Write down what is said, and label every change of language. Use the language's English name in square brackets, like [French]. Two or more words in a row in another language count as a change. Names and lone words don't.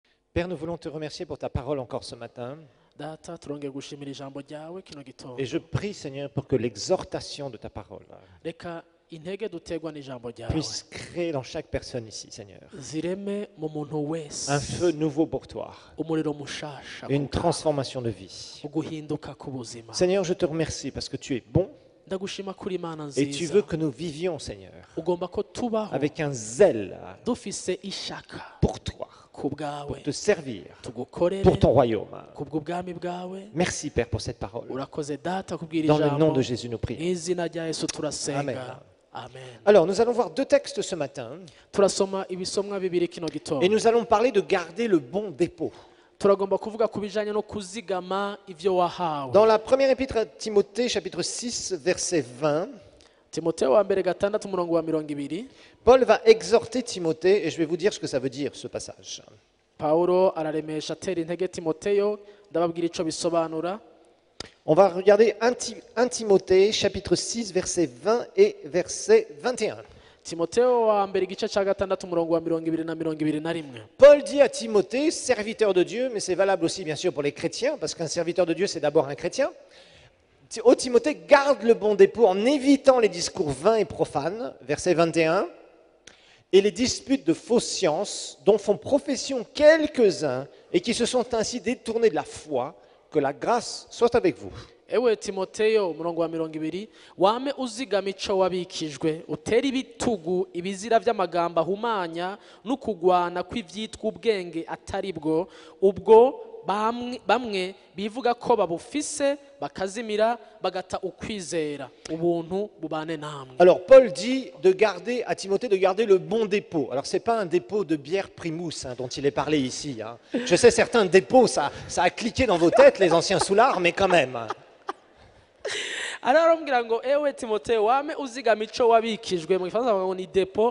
[French] Père, nous voulons te remercier pour ta parole encore ce matin. [Rundi] Data turongeye gushimira ijambo ryawe kino gitondo. [French] Et je prie, Seigneur, pour que l'exhortation de ta parole [Rundi] Reka intege dutegwa n'ijambo ryawe [French] puisse créer dans chaque personne ici, Seigneur, [Rundi] zireme mu muntu wese [French] un feu nouveau pour toi, [Rundi] umuriro mushasha [French] une transformation de vie. [Rundi] uguhinduka k'ubuzima. [French] Seigneur, je te remercie parce que tu es bon [Rundi] Ndagushima kuri Imana [French] et tu [Rundi] nziza [French] veux que nous vivions, Seigneur, [Rundi] ugomba ko tubaho [French] avec un zèle [Rundi] dufise ishaka [French] pour toi, [Rundi] ku bwawe [French] pour te servir, [Rundi] tugukorere [French] pour ton royaume. [Rundi] kubw'ubwami bwawe. [French] Merci, Père, pour cette parole. [Rundi] Urakoze data kubwira [French] Dans le nom [Rundi] ijambo [French] de Jésus, nous prions. [Rundi] n'izina rya Yesu [French] Amen. [Rundi] turasenga. [French] Amen. Alors, nous allons voir deux textes ce matin [Rundi] Turasoma ibisomwa bibiri kino [French] et [Rundi] gitondo. [French] nous allons parler de garder le bon dépôt. [Rundi] Turagomba kuvuga ku bijanye no kuzigama ivyo wahawe. [French] Dans la première épître à Timothée, chapitre 6, verset 20, [Rundi] Timotheo wa mbere gatandatu umurongo wa 20. [French] Paul va exhorter Timothée, et je vais vous dire ce que ça veut dire, ce passage. [Rundi] Paulo araremesha atera intege Timoteyo, ndababwira ico bisobanura. [French] On va regarder 1 Timothée, chapitre 6, verset 20 et verset 21. [Rundi] Timotheo wa mbere igice ca gatandatu umurongo wa 20 na 21. [French] Paul dit à Timothée, serviteur de Dieu, mais c'est valable aussi bien sûr pour les chrétiens, parce qu'un serviteur de Dieu, c'est d'abord un chrétien. Ô Timothée, garde le bon dépôt en évitant les discours vains et profanes, verset 21, et les disputes de fausses sciences dont font profession quelques-uns et qui se sont ainsi détournés de la foi, que la grâce soit avec vous. [Rundi] Ewe Timoteyo umurongo wa 20 wame uzigama ico wabikijwe utera ibitugu ibizira vy'amagambo ahumanya n'ukugwana kw'ivyitwa ubwenge atari bwo ubwo bamwe bivuga ko babufise bakazimira bagata ukwizera ubuntu bubane namwe. [French] Alors Paul dit de garder à Timothée de garder le bon dépôt. Alors c'est pas un dépôt de bière Primousse dont il est parlé ici. Je sais certains dépôts ça a cliqué dans vos têtes les anciens soulards, mais quand même. [Rundi] Ararambwira ngo ewe Timotheo wame uzigama ico wabikijwe mu gifaransa ngo ni dépôt.